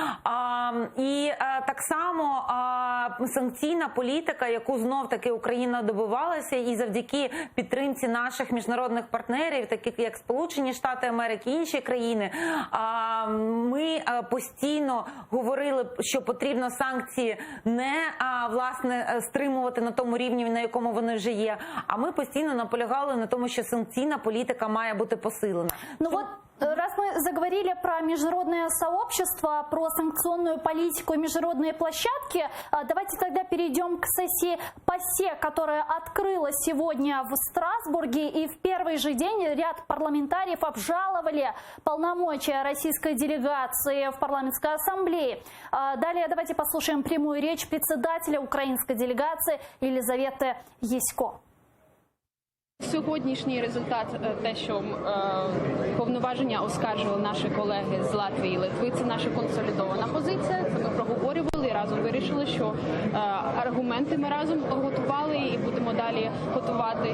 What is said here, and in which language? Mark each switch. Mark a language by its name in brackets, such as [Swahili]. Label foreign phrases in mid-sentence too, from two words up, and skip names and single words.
[Ukrainian] І так само санкційна політика, яку знов-таки Україна добивалася, і завдяки підтримці наших міжнародних партнерів, таких як Сполучені Штати Америки і інші країни, ми постійно говорили, що потрібно санкції не, власне, стримувати на тому рівні, на якому вони вже є, а ми постійно наполягали на тому, що санкційна політика має бути посилена. [Russian] Ну вот, раз мы заговорили про международное сообщество, про санкционную политику и международные площадки, давайте тогда перейдем к сессии ПАСЕ, которая открылась сегодня в Страсбурге, и в первый же день ряд парламентариев обжаловали полномочия российской делегации в парламентской ассамблее. Далее давайте послушаем прямую речь председателя украинской делегации Елизаветы Ясько. [Ukrainian] Сьогоднішній результат, те, що повноваження оскаржили наші колеги з Латвії і Литви, це наша консолідована позиція. Це ми проговорювали і разом вирішили, що аргументи ми разом готували і будемо далі готувати.